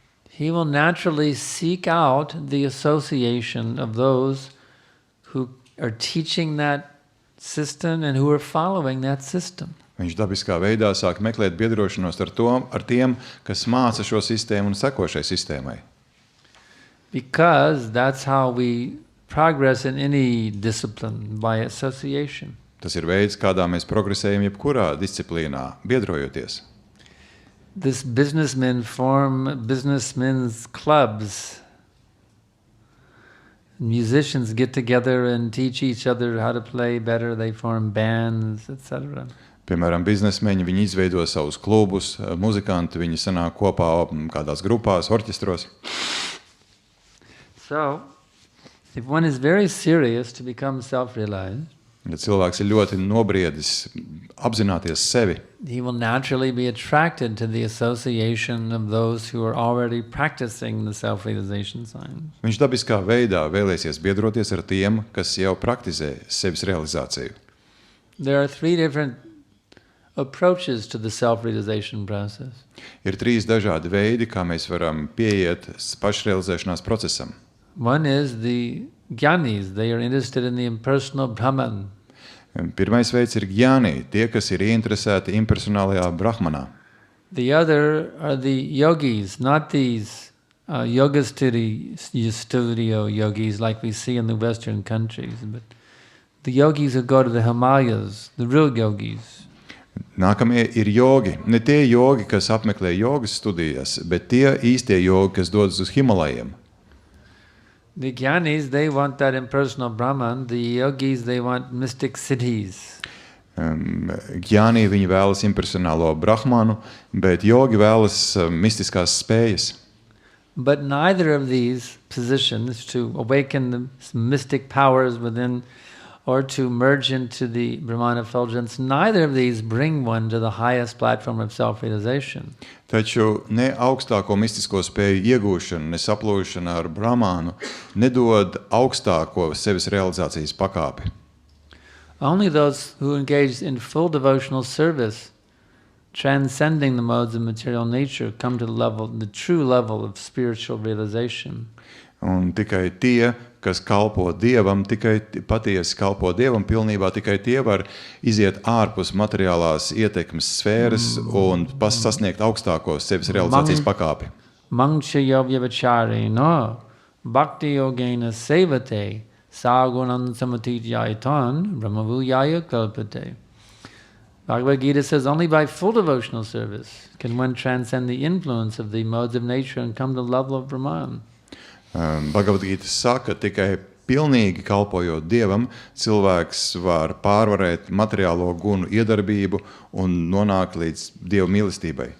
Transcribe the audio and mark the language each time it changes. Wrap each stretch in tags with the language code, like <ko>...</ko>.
<en>he will naturally seek out the association of those who are teaching that system and who are following that system.</en> <lv>Viņš dabiskā veidā sāk meklēt biedrošanos ar tiem, kas māca šo sistēmu un seko šai sistēmai.</lv> <en>Because that's how we progress in any discipline, by association.</en> <lv>Tas ir veids, kādā mēs progresējam jebkurā disciplīnā, biedrojoties.</lv> <en>This businessmen form businessmen's clubs. Musicians get together and teach each other how to play better. They form bands, etc.</en> <lv>Piemēram, biznesmeņi, viņi izveido savus klubus, muzikanti, viņi sanāk kopā kādās grupās, orķestros.</lv> <en>So, if one is very serious to become self-realized,</en> <lv>ja cilvēks ir ļoti nobriedis apzināties sevi,</lv> <en>he will naturally be attracted to the association of those who are already practicing the self-realization signs.</en> <lv>viņš dabiskā veidā vēlēsies biedroties ar tiem, kas jau praktizē sevis realizāciju.</lv> <en>There are 3 different approaches to the self-realization process.</en> <lv>Ir 3 dažādi veidi, kā mēs varam pieiet pašrealizēšanās procesam.</lv> <en>One is the Jnanis. They are interested in the impersonal Brahman.</en> <lv>Pirmais veids ir jnāni, tie, kas ir ieinteresēti impersonālajā brahmanā.</lv> <en>The other are the yogis, not these yoga studio yogis like we see in the Western countries, but the yogis who go to the Himalayas, the real yogis.</en> <lv>Nākamie ir jogi. Ne tie jogi, kas apmeklē jogas studijas, bet tie īstie jogi, kas dodas uz Himalajiem.</lv> <en>The Jnanis, they want that impersonal Brahman. The yogis, they want mystic siddhis.</en> <lv>Jnāni, viņi vēlas impersonālo brahmanu, bet jogi vēlas mistiskās spējas.</lv> <en>But neither of these positions, to awaken the mystic powers within or to merge into the Brahman effulgence, neither of these bring one to the highest platform of self-realization.</en> <lv>Taču ne augstāko mistisko spēju iegūšana, ne saplūšana ar brahmānu nedod augstāko sevis realizācijas pakāpi.</lv> <en>Only those who engage in full devotional service, transcending the modes of material nature, come to the true level of spiritual realization.</en> <lv>Un tikai tie, kas kalpo Dievam, tikai patiesi kalpo Dievam pilnībā, tikai tie var iziet ārpus materiālās ietekmes sfēras un sasniegt augstāko sevis realizācijas pakāpi.</lv> <sa>Mangcha yovyavachari no bhakti yogena sevate sagunam samatijaitan brahmavuyaya kalpate.</sa> <en>Bhagavad Gita says only by full devotional service can one transcend the influence of the modes of nature and come to the level of Brahman.</en> <lv>Bhagavad Gita saka, tikai pilnīgi kalpojot Dievam, cilvēks var pārvarēt materiālo gunu iedarbību un nonākt līdz Dieva mīlestībai.</lv>